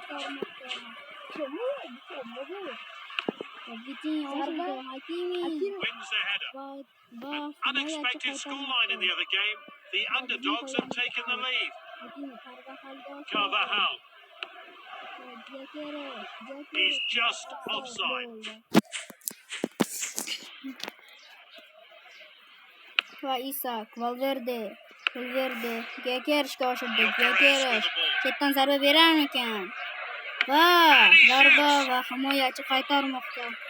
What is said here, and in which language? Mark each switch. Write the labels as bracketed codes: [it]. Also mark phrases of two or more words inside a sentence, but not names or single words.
[en] Wins the header. An unexpected scoreline in the other game. The underdogs have taken the lead. Carvajal. He's just offside. [uz] Va Isak, Valverde, Gekerishga oshirdi. Gekerish chetdan zarba berar ekan. Va zarba va himoyachi qaytarmoqda.